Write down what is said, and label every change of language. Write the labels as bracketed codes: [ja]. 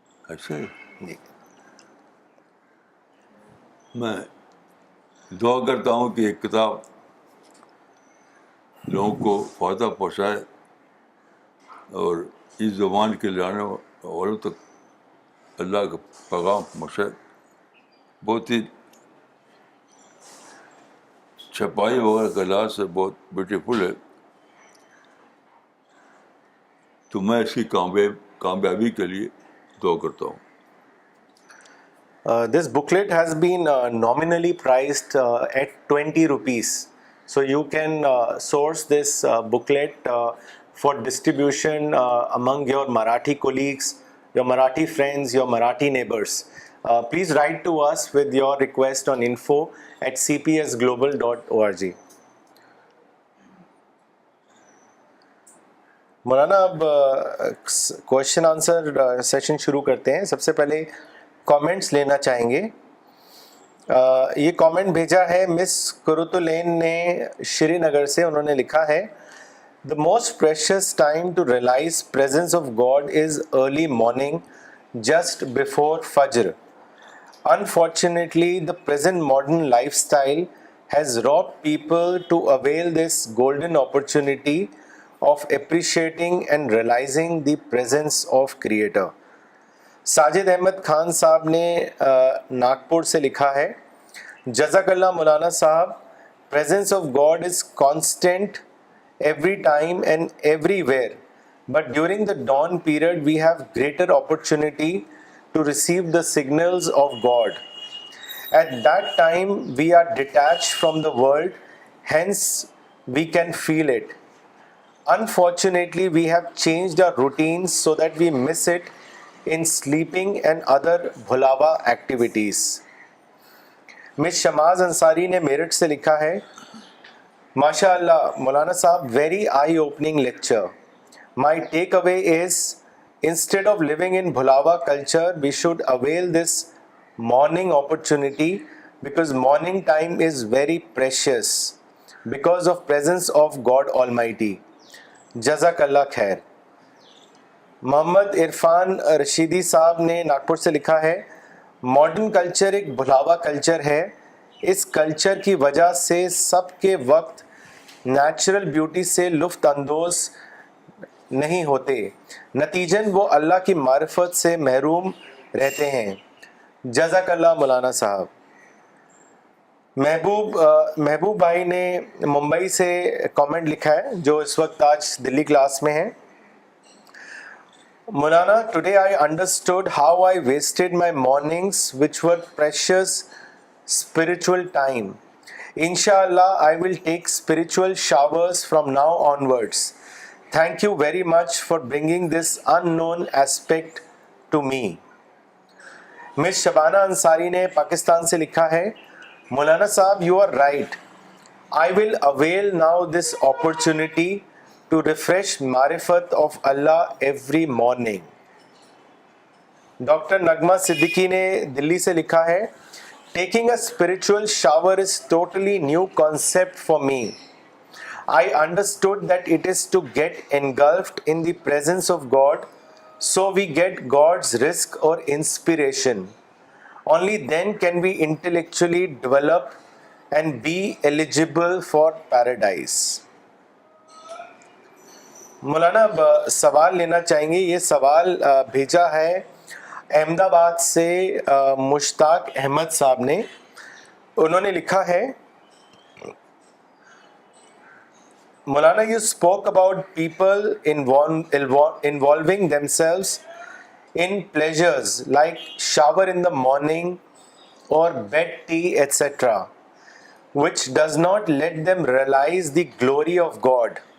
[ur] اچھا, میں دعا کرتا ہوں کہ ایک کتاب لوگوں کو فائدہ پہنچائے اور اس زبان کے لانے والوں تک اللہ کا پیغام پہنچائے. بہت ہی چھپائی وغیرہ کا لحاظ سے بہت بیوٹیفل ہے. تو میں اس کی کامیابی کے لیے دعا کرتا ہوں. [en] This booklet has been nominally priced at 20 rupees. So you can source this booklet for distribution among your Marathi colleagues, your Marathi friends, your Marathi neighbors. Please write to us with your request on info@cpsglobal.org. [ur] مولانا اب question answer session شروع کرتے ہیں. سب سے پہلے comments لینا چاہیں گے. یہ کامنٹ بھیجا ہے مس کرتلین نے شری نگر سے. انہوں نے لکھا ہے [en] The most precious time to realize presence of God is early morning just before Fajr. Unfortunately, the present modern lifestyle has robbed people to avail this golden opportunity of appreciating and realizing the presence of Creator. [ur] Sajid Ahmad Khan صاحب نے ناگپور سے لکھا ہے جزاک اللہ مولانا صاحب, [en] presence of God is constant every time and everywhere, but during the dawn period we have greater opportunity to receive the signals of God. At that time we are detached from the world, hence we can feel it. Unfortunately we have changed our routines so that we miss it in sleeping and other bhulawa activities. [ur] مس شماز انصاری نے میرٹھ سے لکھا ہے ماشاء اللہ مولانا صاحب, [en] Very eye opening lecture. My take away is instead of living in بھلاوا culture we should avail this morning opportunity because morning time is very precious because of presence of God almighty. [ur] جزاک اللہ خیر. محمد عرفان رشیدی صاحب نے ناگپور سے لکھا ہے modern culture ایک بھلاوا culture ہے. اس culture کی وجہ سے سب کے وقت نیچرل بیوٹی سے لطف اندوز نہیں ہوتے, نتیجن وہ اللہ کی معرفت سے محروم رہتے ہیں. جزاک اللہ مولانا صاحب. محبوب بھائی نے ممبئی سے کامنٹ لکھا ہے جو اس وقت آج دلی کلاس میں ہیں. [en] مولانا, today I understood how I wasted my mornings which were precious spiritual time. Inshallah, I will take spiritual showers from now onwards. Thank you very much for bringing this unknown aspect to me. [ur] Miss Shabana Ansari نے پاکستان سے لکھا ہے مولانا صاحب, [en] you are right. I will avail now this opportunity to refresh معرفت of Allah every morning. [ur] Doctor نغمہ صدیقی نے دلی سے لکھا ہے [en] taking a spiritual shower is totally new concept for me. I understood that it is to get engulfed in the presence of God so we get God's risk or inspiration. Only then can we intellectually develop and be eligible for paradise. [ur] مولانا سوال لینا چاہیں گے. یہ سوال بھیجا ہے احمد آباد سے مشتاق احمد صاحب نے. انہوں نے لکھا ہے [en] مولانا, you spoke about people involving themselves in pleasures like shower in the morning or bed tea etc, which does not let them realize the glory of God.